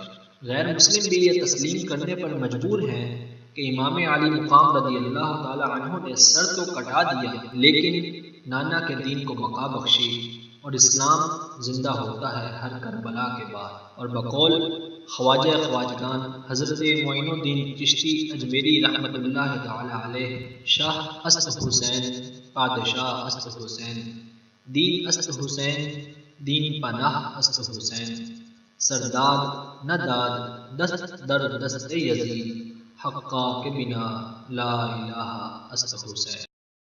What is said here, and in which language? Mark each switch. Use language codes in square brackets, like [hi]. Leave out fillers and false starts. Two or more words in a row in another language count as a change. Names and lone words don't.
[ur] غیر مسلم بھی یہ تسلیم کرنے پر مجبور ہیں کہ امام علی مقام رضی اللہ تعالی عنہ نے سر تو کٹا دیا لیکن نانا کے دین کو بقا بخشی اور اسلام زندہ ہوتا ہے ہر کربلا کے بعد۔ اور بقول خواجہ خواجگان حضرت معین الدین چشتی اجمیری رحمۃ اللہ تعالی علیہ، [fa] شاہ است حسین پادشاہ است حسین، دین است حسین دین پناہ است حسین، سرداد نہ داد دست در دست یزید، حقا کے بنا لا الہ است حسین۔